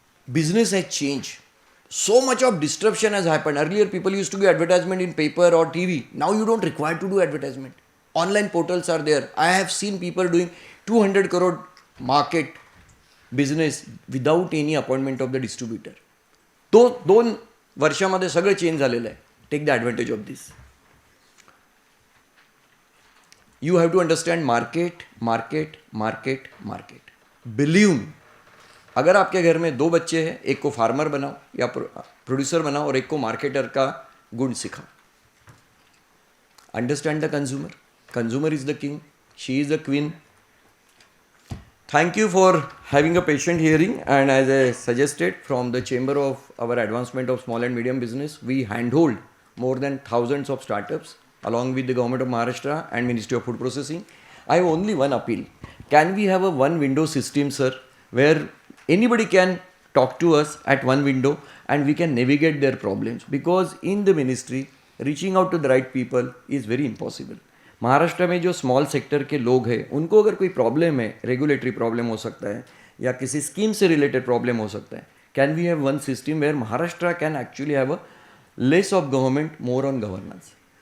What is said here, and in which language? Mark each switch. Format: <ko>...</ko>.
<en>Business has changed. So much of disruption has happened. Earlier people used to give advertisement in paper or TV. Now you don't require to do advertisement. Online portals are there. I have seen people doing 200 crore market business without any appointment of the distributor.</en> <mr>दोन वर्षामध्ये सगळं change झालेलं आहे.</mr> <en>Take the advantage of this. You have to understand market. Believe me,</en> <hi>अगर आपके घर में 2 बच्चे हैं, एक को फार्मर बनाओ या प्रोड्यूसर बनाओ और एक को मार्केटर का गुण सिखाओ.</hi> <en>Understand the consumer. Consumer is the king, she is the queen. Thank you for having a patient hearing. And as I suggested, from the Chamber of our Advancement of Small and Medium Business, we handhold more than thousands of startups along with the Government of Maharashtra and Ministry of Food Processing. I have only one appeal. Can we have a one window system, sir, where anybody can talk to us at one window and we can navigate their problems? Because in the ministry, reaching out to the right people is very impossible.</en> <hi>Maharashtra में जो small sector के लोग हैं उनको अगर कोई problem है, regulatory problem हो सकता है या किसी स्कीम से रिलेटेड प्रॉब्लम हो सकता है,</hi> <en>Can we have one system where Maharashtra can actually have a less of government, more on governance.</en>